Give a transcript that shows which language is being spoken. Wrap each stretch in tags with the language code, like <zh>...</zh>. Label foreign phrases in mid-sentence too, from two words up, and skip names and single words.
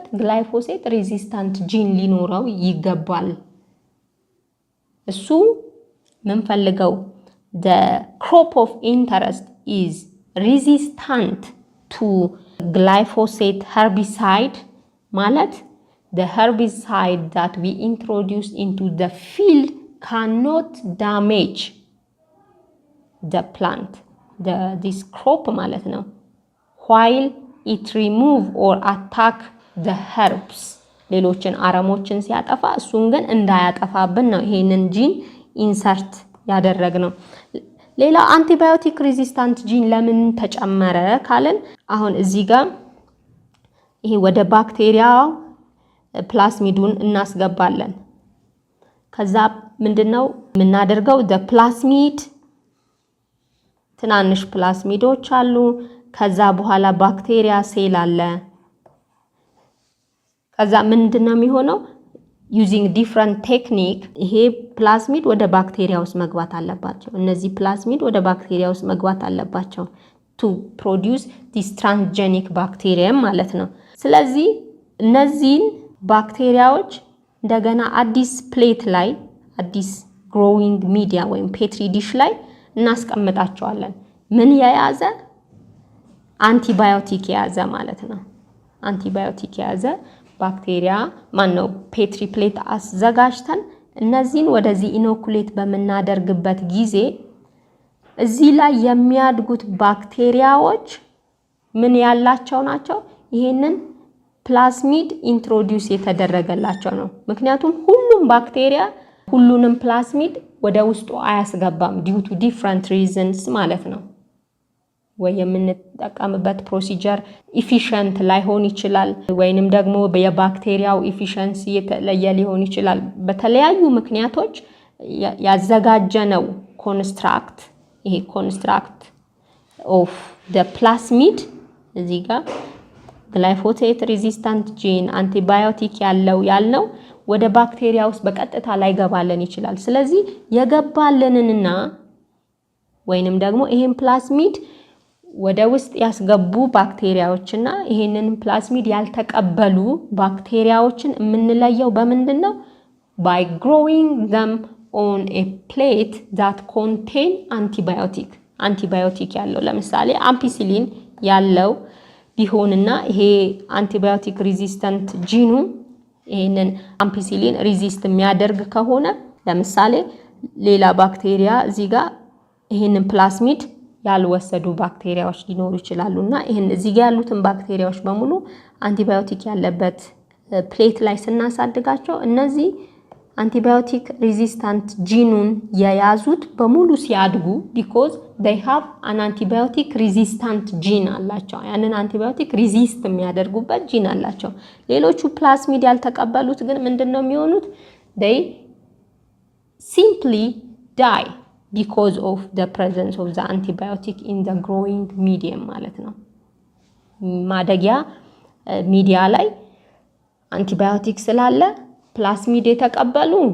<en>glyphosate resistant gene</en> <am>ሊኖረው ይገባል። እሱ ምን ፈልገው</am> <en>the crop of interest is resistant to glyphosate herbicide</en> <am>ማለት</am> <en>the herbicide that we introduce into the field cannot damage the plant this crop</en> <am>ማለት ነው</am> <en>while it remove or attack the herbs</en> <am>ሌሎችን አረሞችን ሲያጠፋ እሱን ግን እንዳያጠፋብን ነው ይሄንን ጂን ኢንሰርት ያደረግነው። ሌላ</am> <en>antibiotic resistant gene</en> <am>ለምን ተጨመረ ካልን አሁን እዚህ ጋር ይሄ ወደ ባክቴሪያ ፕላስሚዱን እናስገባለን። ከዛ ምንድነው የምናደርገው ፕላስሚድ ትናንሽ ፕላስሚዶች አሉ። ከዛ በኋላ ባክቴሪያ ሴል አለ። ከዛ ምንድነው የሚሆነው</am> <en>using different</en> <am>technique ይሄ ፕላስሚድ ወደ ባክቴሪያ ውስጥ መግባት አለባቸው። እነዚህ ፕላስሚድ ወደ ባክቴሪያ ውስጥ መግባት አለባቸው</am> <en>to produce this transgenic bacterium</en> <am>ማለት ነው። ስለዚህ እነዚህን ባክቴሪያዎች እንደገና አዲስ ፕሌት ላይ አዲስ</am> <en>growing media</en> <am>ወይም</am> <en>petri dish</en> <am>ላይ እናስቀምጣቸዋለን። ምን የያዘ አንቲባዮቲክ የያዘ ማለት ነው። አንቲባዮቲክ የያዘ ባክቴሪያ ማነው</am> <en>petri plate</en> <am>አዘጋጅተን እነዚህን ወደዚህ ኢኖኩሌት በመናደርግበት ጊዜ እዚህ ላይ የሚያድጉት ባክቴሪያዎች ምን ያላቸው ናቸው? ይሄንን ፕላስሚድ ኢንትሮዲዩስ የተደረገላቸው ነው። ምክንያቱም ሁሉም ባክቴሪያ ሁሉንም ፕላስሚድ ወደ ውስጡ አያስገባም</am> <en>due to different reasons</en> <am>ማለት ነው። ወይ የምንጠቀምበት</am> <en>procedure efficient</en> <am>ላይሆን ይችላል፣ ወይንም ደግሞ የባክቴሪያው ኢፊሽንሲ የተለየ ሊሆን ይችላል። በተለያዩ ምክንያቶች ያዘጋጀነው ኮንስትራክት ይሄ</am> <en>construct of the plasmid</en> <am>እዚህ ጋር</am> <en>glyphosate resistant gene</en> <am>አንቲባዮቲክ ያልነው ወደ ባክቴሪያ ውስጥ በቀጥታ ላይ ገባለን ይችላል። ስለዚህ የገባለንንና ወይንም ደግሞ ይሄን ፕላስሚድ ወደ ውስጥ ያስገቡ ባክቴሪያዎችና ይሄንን ፕላስሚድ ያልተቀበሉ ባክቴሪያዎችን የምንለየው በምንድነው?</am> <en>by growing them on a plate that contain antibiotic</en> <am>ያለው ለምሳሌ አምፒሲሊን ያለው ቢሆንና ይሄ</am> <en>antibiotic resistant gene</en> <am>ይሄንን</am> <en>ampicillin resist</en> <am>የሚያደርግ ከሆነ ለምሳሌ ሌላ ባክቴሪያ እዚህ ጋር ይሄንን ፕላስሚድ ያልወሰዱ ባክቴሪያዎች ሊኖሩ ይችላሉና ይሄን እዚህ ጋር ያሉትን ባክቴሪያዎች በሙሉ አንቲባዮቲክ ያለበት ፕሌት ላይ ስናሳድጋቸው እነዚህ</am> <en>antibiotic resistant</en> <am>ጂኑን የያዙት በሙሉ ሲያድጉ</am> <en>because they have an antibiotic resistant gene</en> <am>አላቸው። ያንን</am> <en>antibiotic resist</en> <am>የሚያደርጉበት ጂን አላቸው። ሌሎቹ ፕላስሚድ ያልተቀበሉት ግን ምንድነው የሚሆኑት?</am> <en>they simply die because of the presence of the antibiotic in the growing medium</en> <am>ማለት ነው። ማደጊያ ሚዲያ ላይ አንቲባዮቲክ ስላለ ፕላስሚድ የተቀበሉ</am>